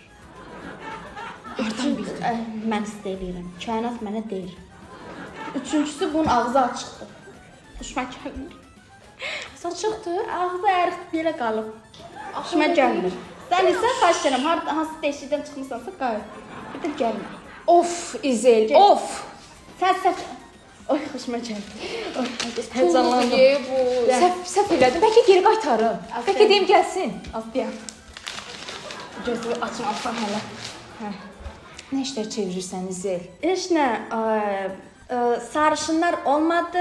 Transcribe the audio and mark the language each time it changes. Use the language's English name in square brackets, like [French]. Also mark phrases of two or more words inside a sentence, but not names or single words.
[Azerbaijani] Hardan bildin? Mən istəyirəm. Kainat mənə deyir. Üçüncüsü bunun ağzı açıqdır. Xoşuma gəlmir. Saçıqdır. Ağzı əriq belə qalıb. Xoşuma gəlmir. Sən isə xahiş edirəm, hansı deşikdən çıxmısansa qayıt. Bir də gəlmə. Of İzel, of. Sən Oy, xoşuma gəldi. Oy, heyecanlandım. Bu səhv elədim. Bəlkə geri qaytarım. Bəlkə deyim gəlsin. Az deyəm. Gözü açmazsan hələ. Hə. Nə işlər çevirirsən İzel? Heç nə, sarışınlar olmadı.